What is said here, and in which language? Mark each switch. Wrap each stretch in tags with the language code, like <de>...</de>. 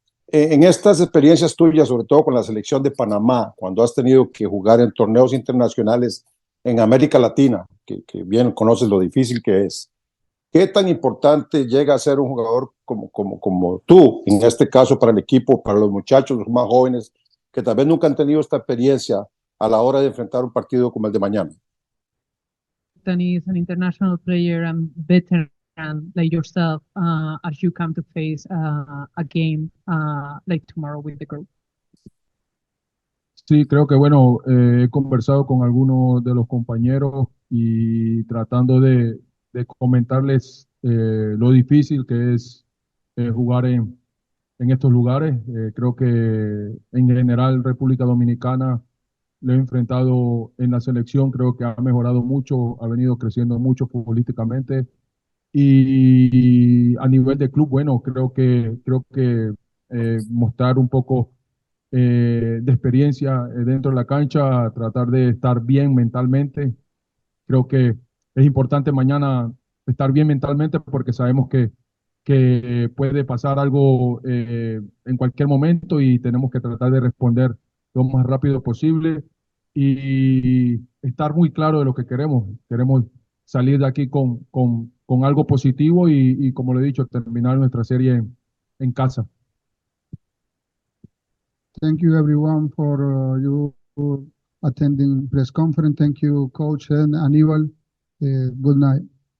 <es>En estas experiencias tuyas, sobre todo con la selección de Panamá, cuando has tenido que jugar en torneos internacionales en América Latina, que bien conoces lo difícil que es, ¿qué tan importante llega a ser un jugador como tú, en este caso para el equipo, para los muchachos, los más jóvenes, que tal vez nunca han tenido esta experiencia a la hora de enfrentar un partido como el de mañana?</es> <en>Danny is an international player and veteran like yourself as you come to face a game like tomorrow with the group.</en> <es>Sí, creo que bueno, he conversado con algunos de los compañeros y tratando de comentarles lo difícil que es jugar en estos lugares. Creo que en general República Dominicana lo he enfrentado en la selección, creo que ha mejorado mucho, ha venido creciendo mucho futbolísticamente. Y a nivel de club, bueno, creo que mostrar un poco de experiencia dentro de la cancha, tratar de estar bien mentalmente. Creo que es importante mañana estar bien mentalmente porque sabemos que puede pasar algo en cualquier momento y tenemos que tratar de responder lo más rápido posible y estar muy claro de lo que queremos. Queremos salir de aquí con algo positivo y como lo he dicho, terminar nuestra serie en casa.</es> <en>Thank you everyone for you attending press conference. Thank you, Coach and Aníbal. Good night.</en>